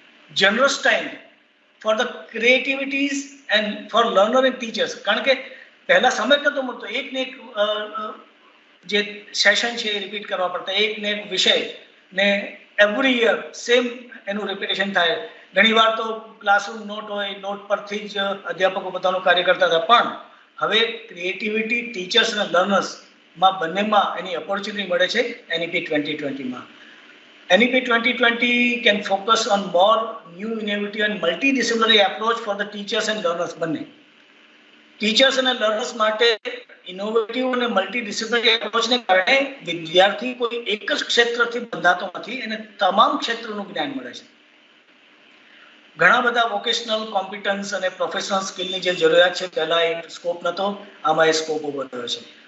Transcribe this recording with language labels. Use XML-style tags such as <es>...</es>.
<en>generous time for the creativities and for learner and teachers,</en> <gu>કારણ કે પહેલા સમય નહોતો મળતો, એક ને એક જે સેશન છે એ રિપીટ કરવા પડતા, એક ને એક વિષય ને એવરી યર સેમ એનું રિપીટેશન થાય. ઘણીવાર તો ક્લાસરૂમ નોટ હોય, નોટ પરથી જ અધ્યાપકો પોતાનું કાર્ય કરતા હતા, પણ હવે ક્રિએટિવિટી ટીચર્સ અને લર્નર્સમાં બંનેમાં એની ઓપોર્ચ્યુનિટી મળે છે NEP 2020માં.</gu> <en>NEP 2020 can focus on more new innovative and multidisciplinary approach for the teachers and learners</en> <gu>બંને. ટીચર્સ અને લર્નર્સ માટે ઇનોવેટિવ અને મલ્ટીડિસિપ્લિનરી એપ્રોચને કારણે વિદ્યાર્થી કોઈ એક જ ક્ષેત્રથી બંધાતો નથી, એને તમામ ક્ષેત્રનું જ્ઞાન મળે છે. ઘણા બધા વોકેશનલ કોમ્પિટન્સ અને પ્રોફેશનલ સ્કિલની જે જરૂરિયાત છે પહેલા એ સ્કોપ નહોતો, આમાં એ સ્કોપ ઉભો થયો છે.</gu>